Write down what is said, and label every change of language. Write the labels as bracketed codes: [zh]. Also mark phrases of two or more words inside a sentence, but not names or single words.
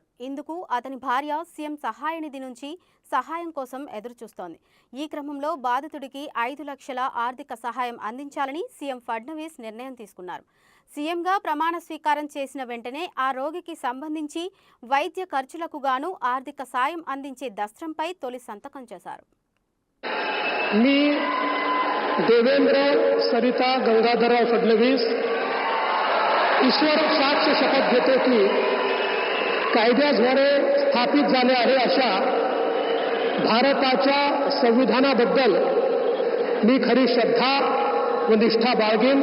[te] ఇందుకు అతని భార్య సీఎం సహాయ నిధి నుంచి సహాయం కోసం ఎదురుచూస్తోంది. ఈ క్రమంలో బాధితుడికి 5 లక్షల ఆర్థిక సహాయం అందించాలని సీఎం ఫడ్నవీస్ నిర్ణయం తీసుకున్నారు. సీఎంగా ప్రమాణ స్వీకారం చేసిన వెంటనే ఆ రోగికి సంబంధించి వైద్య ఖర్చులకు గాను ఆర్థిక సాయం అందించే దస్త్రంపై తొలి సంతకం చేశారు. [mr] मी देवेंद्र सरिता गंगाधरराव फडणवीस ईश्वर साक्ष शपथ घेतो की कायद्याद्वारे स्थापित झाले आहे अशा भारताच्या संविधानाबद्दल मी खरी श्रद्धा व निष्ठा बाळगेन.